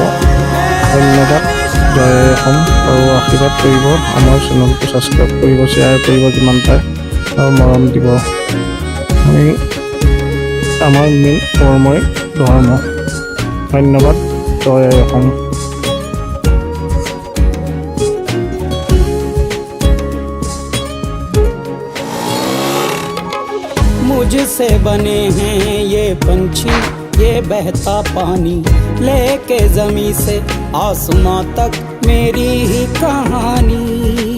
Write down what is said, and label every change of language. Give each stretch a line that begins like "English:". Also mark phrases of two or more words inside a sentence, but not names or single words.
Assamese: ধন্যবাদ। জয় আই অসম। আৰু আশীৰ্বাদ কৰিব, আমাৰ চেনেলটো ছাবস্ক্ৰাইব কৰিব, শ্বেয়াৰ কৰিব যিমান পাৰে, আৰু মৰম দিব। আমাৰ মেইন কৰ্মই ধৰ্ম। ধন্যবাদ। জয় আই অসম।
Hindi: मुझसे बने हैं ये पंछी, ये बहता पानी, लेके ज़मीं से आसमां तक मेरी ही कहानी।